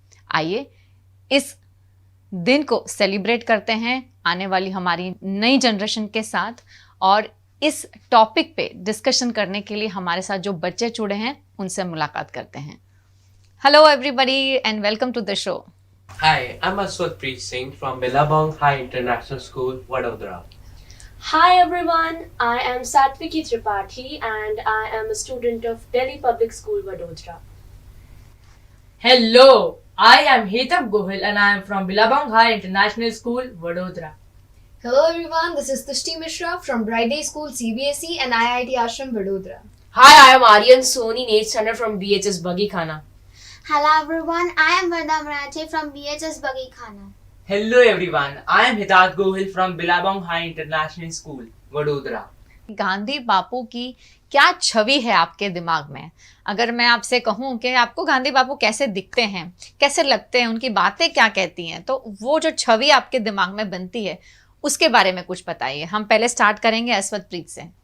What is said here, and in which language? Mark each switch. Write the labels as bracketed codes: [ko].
[hi] आइए इस दिन को सेलिब्रेट करते हैं आने वाली हमारी नई जनरेशन के साथ, और इस टॉपिक पे डिस्कशन करने के लिए हमारे साथ जो बच्चे जुड़े हैं उनसे मुलाकात करते हैं। [en] Hello everybody and welcome to the show. Hi, I'm Aswatpreet Singh from Billabong High International School, Vadodara. Hi everyone, I am Satviki Tripathi and I am a student of Delhi Public School, Vadodara. Hello, I am Hetam Gohil and I am from Billabong High International School, Vadodara. Hello everyone, this is Tushti Mishra from Bright Day School CBSE and IIT Ashram Vadodara. Hi, I am Aryan Soni, 8th standard from BHS Bagi Khana. Hello everyone, I am Varda Marache from BHS Bagi Khana. Hello everyone, I am Hidat Gohil from Billabong High International School, Vadodara. [hi] Gandhi बापू की क्या छवि है आपके दिमाग में? अगर मैं आपसे कहूं कि आपको गांधी बापू कैसे दिखते हैं, कैसे लगते हैं, उनकी बातें क्या कहती हैं, तो वो जो छवि आपके दिमाग में बनती है उसके बारे में कुछ बताइए। हम पहले स्टार्ट करेंगे अस्वतप्रीत से।